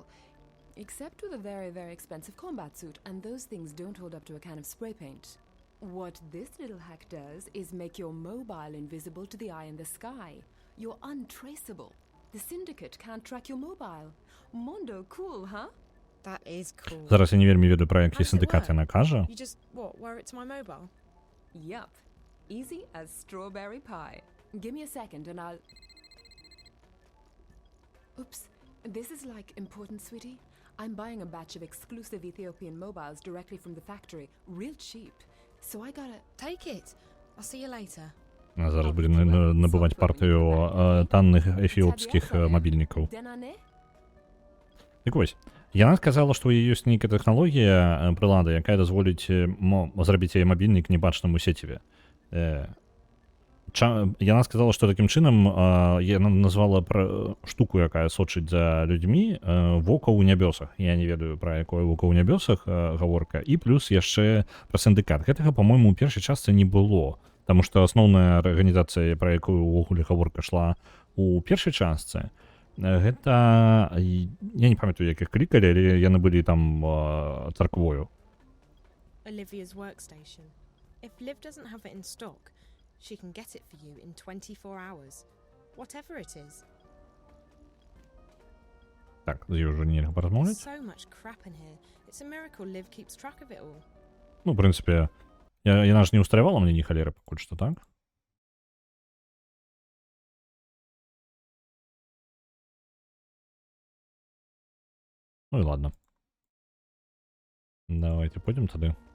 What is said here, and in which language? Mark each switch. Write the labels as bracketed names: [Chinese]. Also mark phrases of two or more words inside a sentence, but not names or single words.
[English] Except with a very, very expensive combat suit, and those things don't hold up to a can of spray paint. What this little hack does is make your mobile invisible to the eye in the sky. You're untraceable. The Syndicate can't track your mobile. Mondo cool, huh? That is cool. [Belarusian] Зараз я не вельмі ведаю, пра які сіндыкат яна кажа. [English] You just, wear it to my mobile? Yup. Easy as strawberry pie. Give me a second and I'll... Oops. This is like important, sweetie. I'm buying a batch of exclusive Ethiopian mobiles directly from the factory. Real cheap. So I gotta... Take it. I'll see you later. [Belarusian] Она зараз будзе набываць партыю танных эфіопскіх мабільнікаў. Так вось, яна сказала, што ў яе ёсць нейкая тэхналогія, прылада, якая дазволіць зрабіць яе мабільнік небачным у сеціве. Яна сказала, што такім чынам яна назвала штуку, якая сочыць за людзьмі, вока ў нябёсах. Я не ведаю, пра якое вока ў нябёсах гаворка. І плюс яшчэ пра сіндыкат. Гэтага, па-мойму, у першай частцы не было. Таму што асноўная арганізацыя, пра якую ўвогуле гаворка шла у першай частцы, гэта... Я не памятаю, як іх клікалі, але яны былі там царквою. [English] Olivia's workstation. If Liv doesn't have it in stock, she can get it for you in 24 hours. Whatever it is. [Belarusian] Так, з ёй ўжо нельга паразмаўляць. [English] So much crap in here. It's a miracle Liv keeps track of it all. [Belarusian] Ну, в прынцыпе, яна ж не устраивала мне ні халеры пакуль што, так? Ну і ладно. [Russian] Давайте пойдем тады.